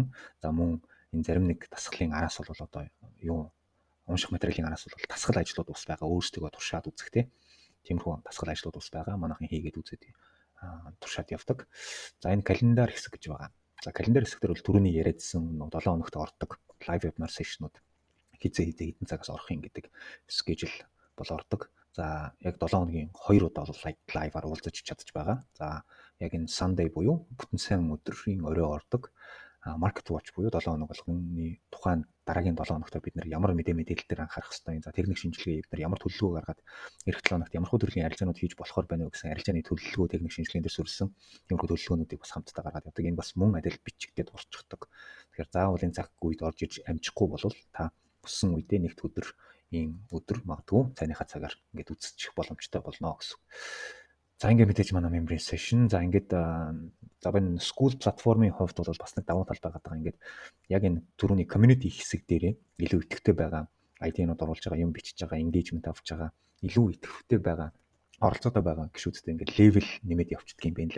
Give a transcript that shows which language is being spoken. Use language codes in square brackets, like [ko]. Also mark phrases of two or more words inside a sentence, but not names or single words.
[mn] За мөн энэ зарим нэг дасгалын араас бол унших материалын араас бол дасгал ажлууд ус байгаа. Өөрсдөө туршаад үзэх тиймэрхүү дасгал ажлууд ус байгаа. Манайхан хийгээд үзээд туршаад явдаг. За энэ календар хэсэг гэж байгаа. За календар хэсгээр бол түрүүний яриадсан 7 хоногт ордог [en] live webinar session- [mn] ууд хэдэн цагаас орох юм гэдэг schedule бол ордог. За яг 7 хоногийн 2 удаа бол лайваар уулзаж чадж байгаа. За яг энэ Sunday буюу бүтэн сайн өдрийн орой ордог Market Watch буюу 7 хоног болгоны тухайн дараагийн 7 хоногт бид нар ямар мэдээлэл дээр анхаарах ёстой юм. За техник шинжилгээ бид нар ямар төлөвлөгөө гаргаад эх 7 хоногт ямар төрлийн арилжаанууд хийж болохоор байна вэ гэсэн арилжааны төлөвлөгөө техник шинжилгээнд дээр суурилсан тиймэрхүү төлөвлөгөөнүүдийг бас хамтдаа гаргаад явдаг. Энэ бас мөн адил бичигдээд урчдаг. Тэгэхээр заавал энэ цаг үед орж иж амжихгүй бол та өссөн үедээ нэгд өдөр өдөр магадгүй цайныхаа цагаар ингээд үзчих боломжтой болно гэсэн. За ингээд мэдээж манай [en] membrane session. [mn] За ингээд энэ school платформын хувьд бол бас нэг давуу тал байгаа. Ингээд яг энэ түрүүний community хэсэг дээрээ илүү идэвхтэй байгаа ID-нууд оруулж байгаа, юм бичиж байгаа, engagement авч байгаа, илүү идэвхтэй байгаа оролцоотой байгаа гişүүдтэй ингээд level нэмээд явчихдаг юм байна лээ.